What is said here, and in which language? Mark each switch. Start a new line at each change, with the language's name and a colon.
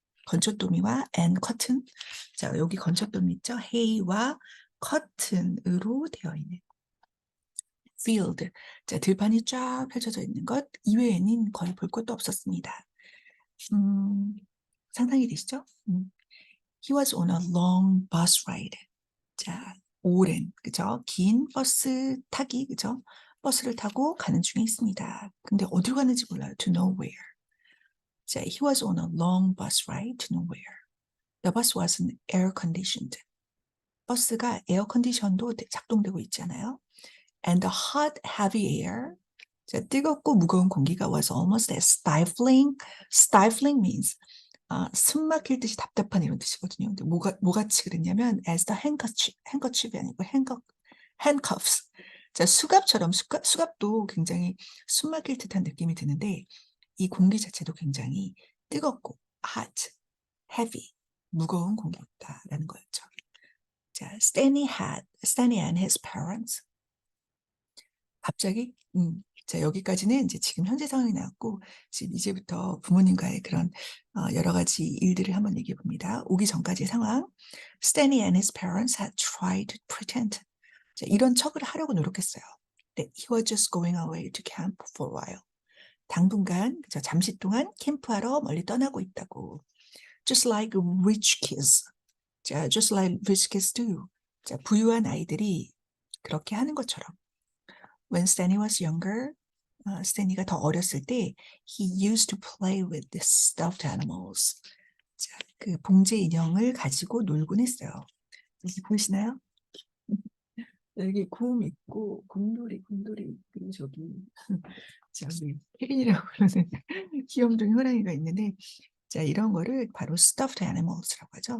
Korean: 건초더미와
English: and cotton.
Korean: 자, 여기 건초더미 있죠? hay와 cotton으로 되어 있는 field. 자, 들판이 쫙 펼쳐져 있는 것 이외에는 거의 볼 것도 없었습니다. 상상이 되시죠?
English: He was on a long bus ride.
Korean: 자, 오랜, 그죠? 긴 버스 타기, 그죠? 버스를 타고 가는 중에 있습니다. 근데 어디로 가는지 몰라요.
English: To nowhere. 자, he was on a long bus ride to nowhere. The bus wasn't air conditioned.
Korean: 버스가 에어 컨디션도 작동되고 있잖아요.
English: And the hot, heavy air.
Korean: 자, 뜨겁고 무거운 공기가
English: was almost as stifling. Stifling means
Korean: 숨 막힐 듯이 답답한 이런 뜻이거든요. 근데 뭐같이 그랬냐면
English: as the handkerchief
Korean: 이 아니고 handcuffs. 자, 수갑도 굉장히 숨 막힐 듯한 느낌이 드는데 이 공기 자체도 굉장히 뜨겁고 hot, heavy, 무거운 공기였다라는 거였죠.
English: 자, Stanley and his parents.
Korean: 갑자기 자, 여기까지는 이제 지금 현재 상황이 나왔고 지금 이제부터 부모님과의 그런 여러 가지 일들을 한번 얘기해 봅니다. 오기 전까지의 상황.
English: Stanley and his parents had tried to pretend.
Korean: 자, 이런 척을 하려고 노력했어요.
English: That he was just going away to camp for a while.
Korean: 당분간 잠시 동안 캠프하러 멀리 떠나고 있다고.
English: Just like rich kids. 자, just like rich kids do.
Korean: 자, 부유한 아이들이 그렇게 하는 것처럼.
English: When Stanley was younger,
Korean: 스탠리가 더 어렸을 때
English: he used to play with the stuffed animals.
Korean: 자, 그 봉제 인형을 가지고 놀곤 했어요. 여기 보이시나요? 여기 곰 있고 곰돌이 그리고 저기 혜린이라고 부르는 귀염둥이 호랑이가 있는데 자, 이런 거를 바로 stuffed animals라고 하죠.